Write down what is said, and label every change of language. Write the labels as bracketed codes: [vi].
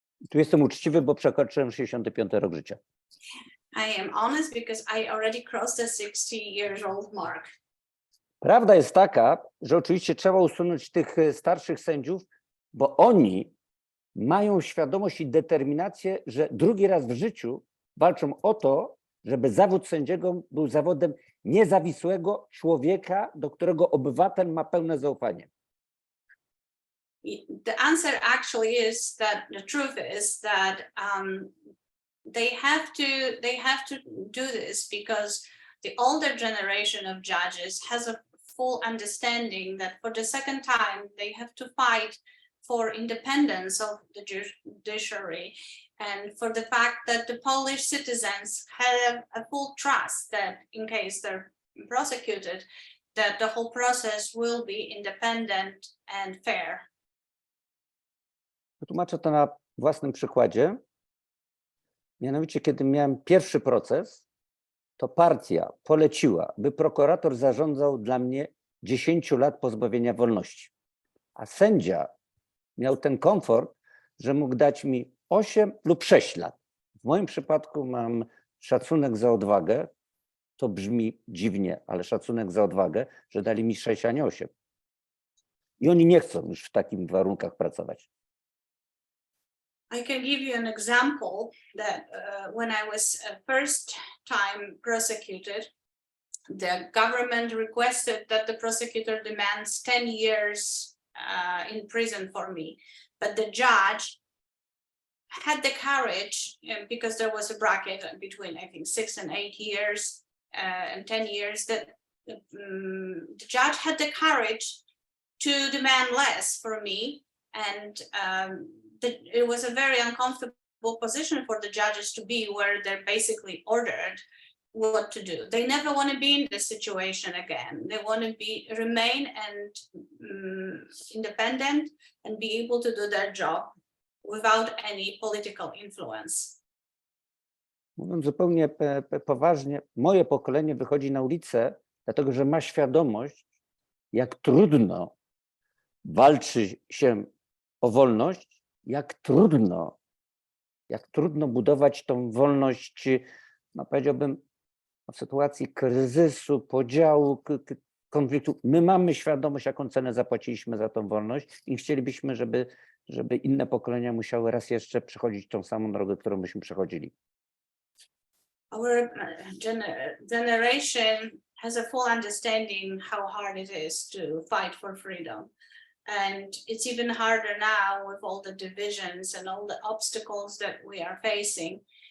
[pl] Tu jestem uczciwy, bo przekroczyłem 65 rok życia. [en] I am honest because I already crossed the 60-year-old mark. [pl] Prawda jest taka, że oczywiście trzeba usunąć tych starszych sędziów, bo oni mają świadomość i determinację, że drugi raz w życiu walczą o to, żeby zawód sędziego był zawodem niezawisłego człowieka, do którego obywatel ma pełne zaufanie. [en] The answer actually is that the truth is that they have to do this because the older generation of judges has a full understanding that for the second time they have to fight for independence of the judiciary and for the fact that the Polish citizens have a full trust that in case they're prosecuted, that the whole process will be independent and fair. [pl] Wytłumaczę to na własnym przykładzie. Mianowicie, kiedy miałem pierwszy proces, to partia poleciła, by prokurator zarządzał dla mnie 10 lat pozbawienia wolności. A sędzia miał ten komfort, że mógł dać mi 8 lub 6 lat. W moim przypadku mam szacunek za odwagę. To brzmi dziwnie, ale szacunek za odwagę, że dali mi 6, a nie 8. I oni nie chcą już w takich warunkach pracować. [en] I can give you an example that when I was first time prosecuted, the government requested that the prosecutor demands 10 years in prison for me, but the judge had the courage, because there was a bracket between, I think, 6 and 8 years and 10 years, that the judge had the courage to demand less for me, and it was a very uncomfortable position for the judges to be, where they're basically ordered what to do. They never want to be in this situation again. They want to remain and independent and be able to do their job without any political influence. [pl] Mówiąc zupełnie poważnie, moje pokolenie wychodzi na ulicę, dlatego że ma świadomość, jak trudno walczy się o wolność, jak trudno budować tą wolność, no powiedziałbym, w sytuacji kryzysu, podziału, konfliktu. My mamy świadomość, jaką cenę zapłaciliśmy za tą wolność i chcielibyśmy, żeby inne pokolenia musiały raz jeszcze przechodzić tą samą drogę, którą myśmy przechodzili. [en] Our generation has a full understanding how hard it is to fight for freedom. And it's even harder now with all the divisions and all the obstacles that we are facing.